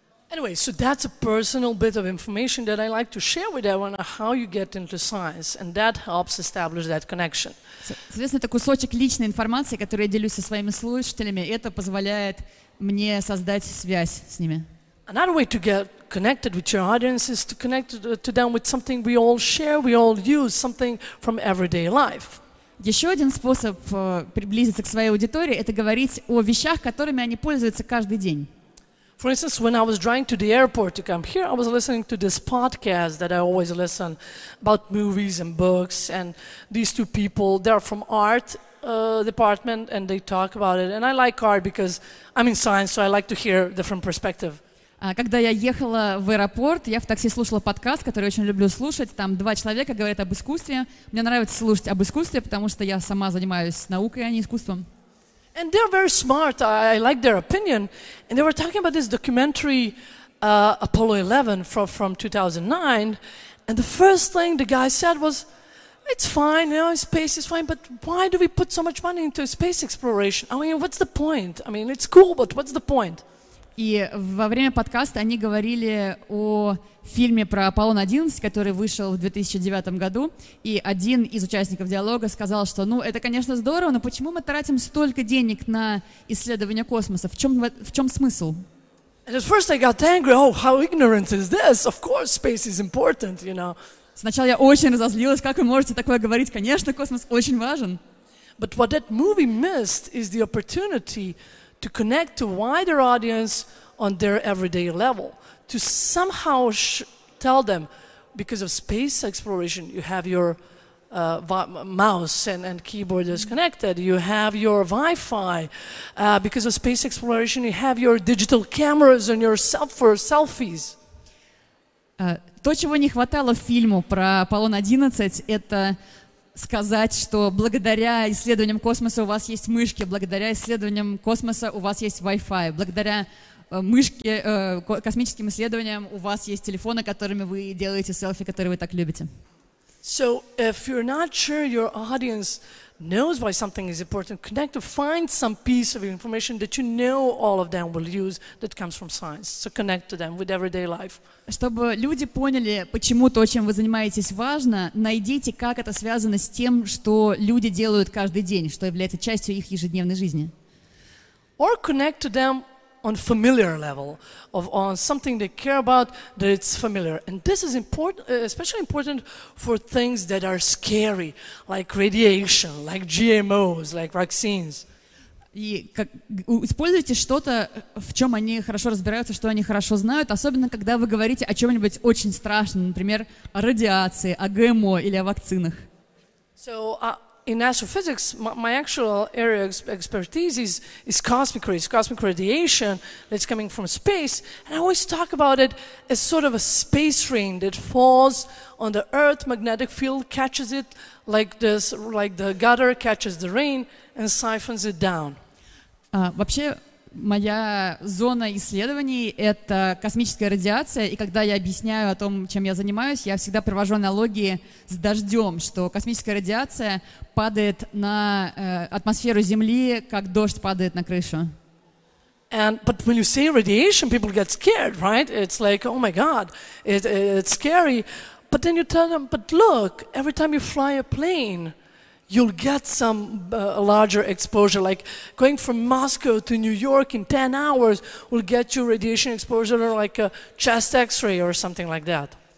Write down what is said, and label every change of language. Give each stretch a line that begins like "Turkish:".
English: Anyway, so that's a personal bit of information that I like to share with everyone on how you get into science, and that helps establish that connection.
Russian: Соответственно, это кусочек личной информации, который я делюсь со своими слушателями, и это позволяет мне создать связь с ними.
English: Another way to get connected with your audience is to connect to them with something we all share, we all use, something from everyday life.
Russian: Еще один способ приблизиться к своей аудитории – это говорить о вещах, которыми они пользуются каждый день.
English: For instance, when I was driving to the airport to come here, I was listening to this podcast that I always listen about movies and books, and these two people, they're from art department, and they talk about it. And I like art because I'm in science, so I like to hear different perspective.
Russian: Когда я ехала в аэропорт, я в такси слушала подкаст, который очень люблю слушать. Там два человека говорят об искусстве. Мне нравится слушать об искусстве, потому что я сама занимаюсь наукой, а не искусством.
English: And they're very smart. I like their opinion. And they were talking about this documentary, Apollo 11 from 2009. And the first thing the guy said was, it's fine, you know, space is fine, but why do we put so much money into space exploration? I mean, what's the point? I mean, it's cool, but what's the point?
Russian: И во время подкаста они говорили о фильме про Аполлон-11, который вышел в 2009 году, и один из участников диалога сказал, что, ну, это, конечно, здорово, но почему мы тратим столько денег на исследование космоса? В чем смысл?
English: And at first I got angry. Oh, how ignorant is this? Of course, space is important, you know.
Russian: Сначала я очень разозлилась, как вы можете такое говорить? Конечно, космос очень важен.
English: But what that movie missed is the opportunity to connect to a wider audience on their everyday level, to somehow tell them, because of space exploration, you have your mouse and keyboard is connected, you have your Wi-Fi. Because of space exploration, you have your digital cameras and your for selfies.
Russian: То, чего не хватало фильму про Аполлон-11, это сказать, что благодаря исследованиям космоса у вас есть мышки, благодаря исследованиям космоса у вас есть Wi-Fi, благодаря космическим исследованиям у вас есть телефоны, которыми вы делаете селфи, которые вы так любите.
English: So if you're not sure your audience knows why something is important, connect to find some piece of information that you know all of them will use that comes from science. So connect to them with everyday life.
Russian: Чтобы люди поняли, почему то, чем вы занимаетесь, важно, найдите, как это связано с тем, что люди делают каждый день, что является частью их ежедневной жизни.
English: Or connect to them on familiar level, on something they care about, that it's familiar. And this is important, especially important for things that are scary, like radiation, like GMOs, like vaccines.
Russian: И используйте что-то, в чем они хорошо разбираются, что они хорошо знают, особенно когда вы говорите о чем-нибудь очень страшном, например, о радиации, о ГМО или о вакцинах.
English: So, in astrophysics, my actual area of expertise is cosmic rays, cosmic radiation that's coming from space. And I always talk about it as sort of a space rain that falls on the Earth. Magnetic field catches it like this, like the gutter catches the rain and siphons it down.
Russian: Вообще, моя зона исследований — это космическая радиация, и когда я объясняю о том, чем я занимаюсь, я всегда привожу аналогии с дождем, что космическая радиация падает на атмосферу Земли, как дождь падает на крышу.
English: But when you say radiation, people get scared, right? It's like, oh my God, it's scary. But then you tell them, but look, every time you fly a plane, you'll get some larger exposure, like going from Moscow to New York in 10 hours will get you radiation exposure like a chest x-ray or something like that.